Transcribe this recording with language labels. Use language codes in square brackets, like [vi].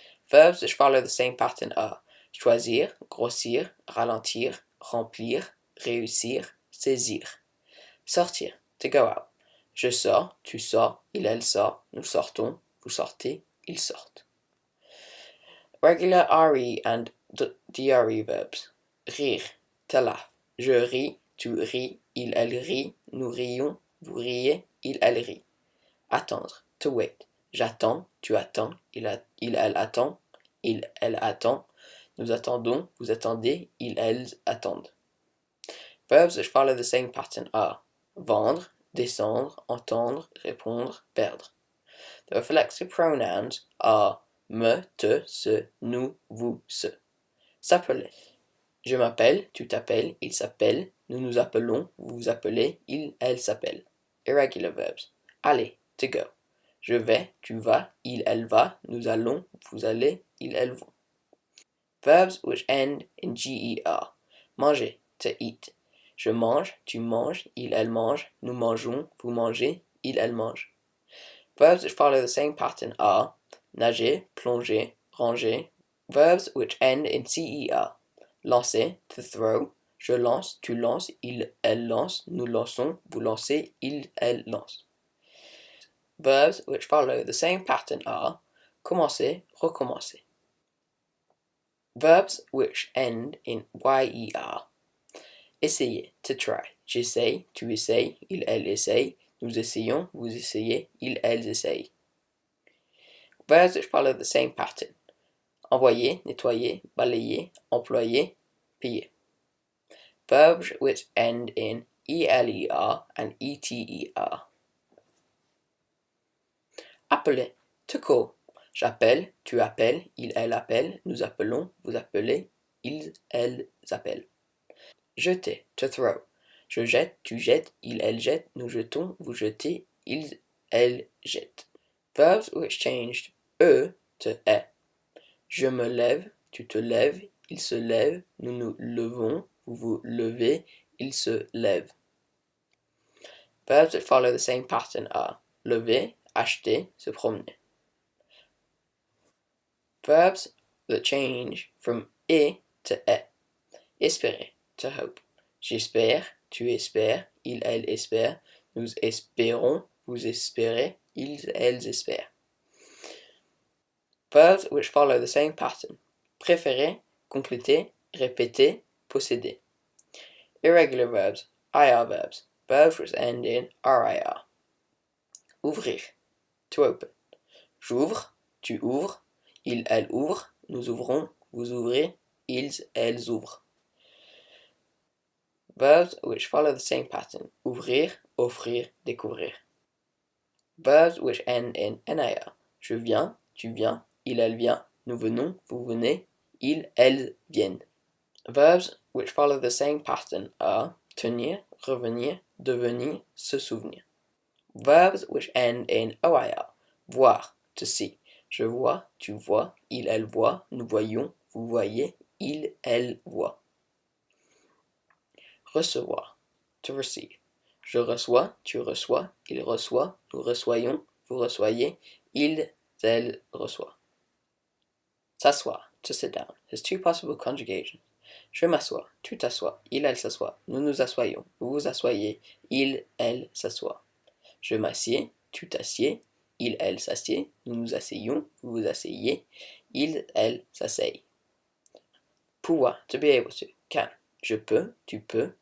[en] Verbs which follow the same pattern are choisir, grossir, ralentir, remplir, réussir, saisir. Sortir, to go out. [fr] Je sors, tu sors, il, elle sort, nous sortons, vous sortez, ils sortent. [en] Regular RE and DRE verbs. Rire, to laugh. [fr] Je ris, tu ris, il, elle rit, nous rions, vous riez, il, elle rit. Attendre, [en] to wait. [fr] J'attends, tu attends, il, elle attend, il, elle attend, nous attendons, vous attendez, ils, elles attendent. [en] Verbs which follow the same pattern are vendre, descendre, entendre, répondre, perdre. The reflexive pronouns are me, te, ce, nous, vous, ce. [fr] S'appeler. Je m'appelle, tu t'appelles, il s'appelle, nous nous appelons, vous vous appelez, il, elle s'appelle. [en] Irregular verbs. [fr] Aller, [en] to go. [fr] Je vais, tu vas, il, elle va, nous allons, vous allez, ils, elles vont. [en] Verbs which end in GER. Manger, to eat. [fr] Je mange, tu manges, il, elle mange, nous mangeons, vous mangez, il, elle mange. [en] Verbs which follow the same pattern are nager, plonger, ranger. Verbs which end in CER. Lancer, to throw. [fr] Je lance, tu lances, il, elle lance, nous lançons, vous lancez, il, elle lance. [en] Verbs which follow the same pattern are commencer, recommencer. Verbs which end in YER. Essayer, to try. [fr] J'essaye, tu essayes, il, elle essaye, nous essayons, vous essayez, ils, elles essayent. [en] Verbs which follow the same pattern. Envoyer, nettoyer, balayer, employer, payer. Verbs which end in ELER and ETER. Appeler, to call. [fr] J'appelle, tu appelles, il, elle appelle, nous appelons, vous appelez, ils, elles appellent. Jeter, [en] to throw. [fr] Je jette, tu jettes, il, elle jette, nous jetons, vous jetez, ils, elles jettent. [en] Verbs which changed to est. [fr] Je me lève, tu te lèves, il se lève, nous nous levons, vous vous levez, il se lève. [en] Verbs that follow the same pattern are lever, acheter, se promener. Verbs that change from to est. Espérer, to hope. [fr] J'espère, tu espères, il, elle espère, nous espérons, vous espérez, ils, elles espèrent. [en] Verbs which follow the same pattern. [fr] Préférer, compléter, répéter, posséder. [en] Irregular verbs, IR verbs. Verbs which end in RIR. [fr] Ouvrir, [en] to open. [fr] J'ouvre, tu ouvres, il, elle ouvre, nous ouvrons, vous ouvrez, ils, elles ouvrent. [en] Verbs which follow the same pattern. Ouvrir, offrir, découvrir. Verbs which end in NIR. [fr] Je viens, tu viens, il, elle vient, nous venons, vous venez, ils, elles viennent. [en] Verbs which follow the same pattern are tenir, revenir, devenir, se souvenir. Verbs which end in OIR. Voir, to see. [fr] Je vois, tu vois, il, elle voit, nous voyons, vous voyez, il, elle voit. Recevoir, [en] to receive. [fr] Je reçois, tu reçois, il reçoit, nous reçoyons, vous reçoyez, ils, elles reçoivent. [en] S'asseoir, to sit down, has two possible conjugations. [fr] Je m'assois, tu t'assois, il, elle s'assoit, nous nous assoyons, vous vous asseyez, il, elle s'assoit. Je m'assieds, tu t'assieds, il, elle s'assied, nous nous asseyons, vous vous asseyez, il, elle s'asseyent. Pouvoir, [en] to be able to, can. [fr] Je peux, tu peux,